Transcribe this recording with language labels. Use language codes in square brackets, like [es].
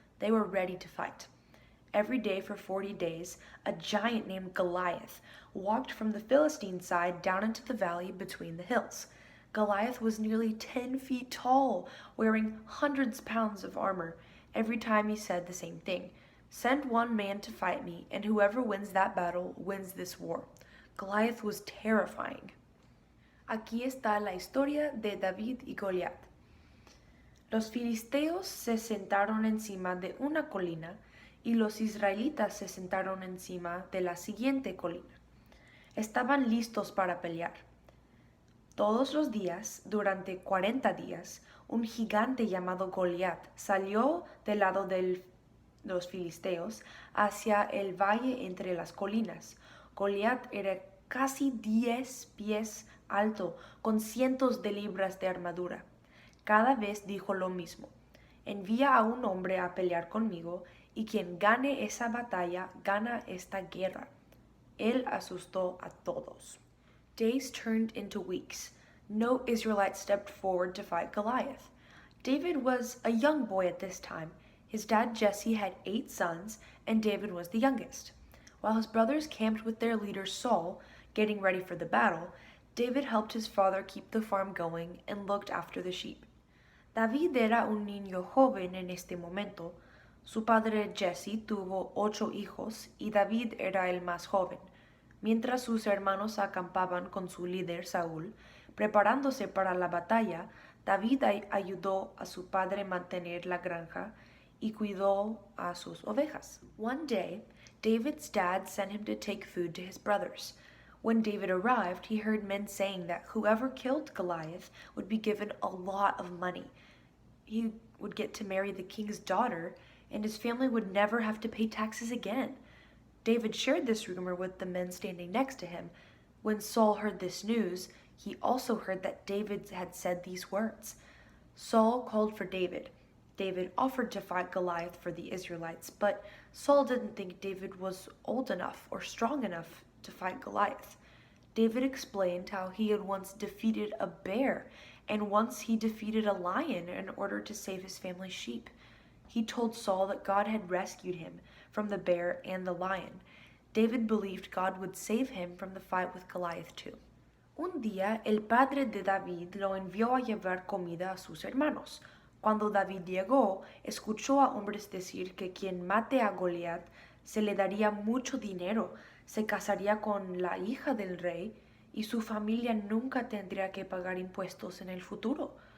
[en] They were ready to fight. Every day for 40 days, a giant named Goliath walked from the Philistine side down into the valley between the hills. Goliath was nearly 10 feet tall, wearing hundreds of pounds of armor. Every time he said the same thing: "Send one man to fight me, and whoever wins that battle wins this war." Goliath was terrifying. [es] Aquí está la historia de David y Goliat. Los filisteos se sentaron encima de una colina y los israelitas se sentaron encima de la siguiente colina. Estaban listos para pelear. Todos los días, durante 40 días, un gigante llamado Goliat salió del lado de los filisteos hacia el valle entre las colinas. Goliat era casi 10 pies alto, con cientos de libras de armadura. Cada vez dijo lo mismo: "Envía a un hombre a pelear conmigo, y quien gane esa batalla gana esta guerra." Él asustó a todos. [en] Days turned into weeks. No Israelite stepped forward to fight Goliath. David was a young boy at this time. His dad Jesse had 8 sons, and David was the youngest. While his brothers camped with their leader Saul, getting ready for the battle, David helped his father keep the farm going and looked after the sheep. [es] David era un niño joven en este momento. Su padre Jesse tuvo 8 hijos y David era el más joven. Mientras sus hermanos acampaban con su líder Saúl, preparándose para la batalla, David ayudó a su padre mantener la granja y cuidó a sus ovejas. [en] One day, David's dad sent him to take food to his brothers. When David arrived, he heard men saying that whoever killed Goliath would be given a lot of money. He would get to marry the king's daughter, and his family would never have to pay taxes again. David shared this rumor with the men standing next to him. When Saul heard this news, he also heard that David had said these words. Saul called for David. David offered to fight Goliath for the Israelites, but Saul didn't think David was old enough or strong enough to fight Goliath. David explained how he had once defeated a bear, and once he defeated a lion in order to save his family's sheep. He told Saul that God had rescued him from the bear and the lion. David believed God would save him from the fight with Goliath too. [es] Un día, el padre de David lo envió a llevar comida a sus hermanos. Cuando David llegó, escuchó a hombres decir que quien mate a Goliat se le daría mucho dinero, se casaría con la hija del rey y su familia nunca tendría que pagar impuestos en el futuro.